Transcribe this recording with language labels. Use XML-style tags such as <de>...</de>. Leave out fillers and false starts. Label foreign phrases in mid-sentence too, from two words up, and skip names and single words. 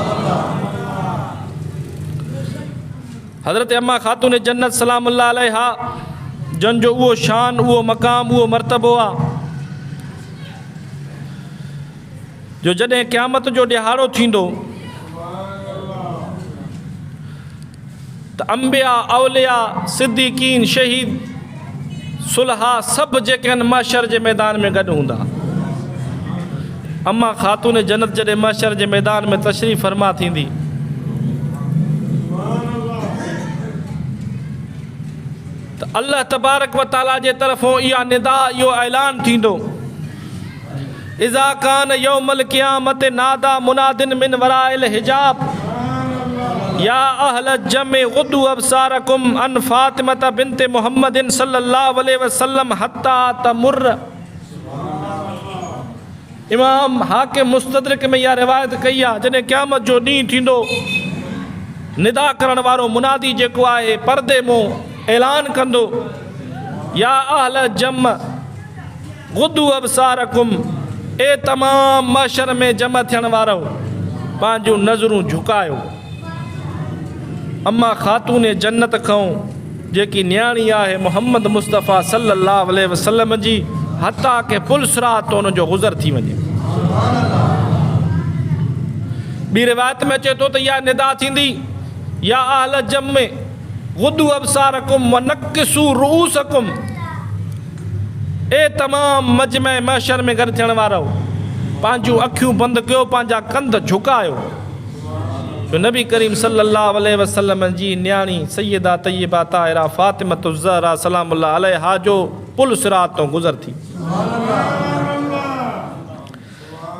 <sd>हज़रत अम्मा ख़ातून जन्नत</sd> <ar>سلام الله عليها</ar> <sd>जन जो उहो शान, उहो मक़ाम, उहो मर्तबो आहे जो जॾहिं क़यामत जो ॾिहाड़ो थींदो त अंबिया, औलिया, सिद्दीक़ीन, शहीद, सुलहा सभु जेके आहिनि महशर जे मैदान में गॾु हूंदा। अम्मा ख़ातून जन्नत जॾहिं महशर जे मैदान में तशरीफ़ फरमा थींदी त अल्लाह तबारक व तआला जे तरफ़ों इहा निदा, इहो ऐलान थींदो</sd> <ar>إذا كان يوم القيامة نادى منادٍ من وراء الحجاب يا أهل الجمع غضوا أبصاركم عن فاطمة بنت محمد صلى الله عليه وسلم حتى تمر.</ar> <sd>इमाम हाकिम मुस्तदरक में इहा रिवायत कई आहे जॾहिं क़यामत जो ॾींहुं थींदो निदा करण वारो मुनादी जेको आहे पर्दे मों ऐलान कंदो</sd> <ar>يا أهل الجمع غضوا أبصاركم,</ar> <sd>ए तमाम महशर में जमा थियण वारो पंहिंजूं नज़रूं झुकायो। अम्मा ख़ातून जन्नत खां जेकी न्याणी आहे मोहम्मद मुस्तफ़ा</sd> <ar>صلى الله عليه وسلم</ar> <sd>जी, हता के पुल सिरात तो उनजो गुज़र थी वञे। ॿी रिवायत में अचे थो त इहा निदा थींदी</sd> <ar>يا أهل الجمع غضوا أبصاركم ونكسوا رؤوسكم,</ar> <sd>ए तमाम मजमे महशर में गॾु थियण वारो पंहिंजूं अखियूं बंदि कयो, पंहिंजा कंध झुकायो। जो नबी करीम</sd> <ar>صلى الله عليه وسلم</ar> <sd>जी न्याणी सैयदा तय्यबा ताहिरा फ़ातिमतुज़ ज़हरा</sd> <ar>سلام الله عليها</ar> <sd>जो पुल सिरात तो गुज़र थी।</sd>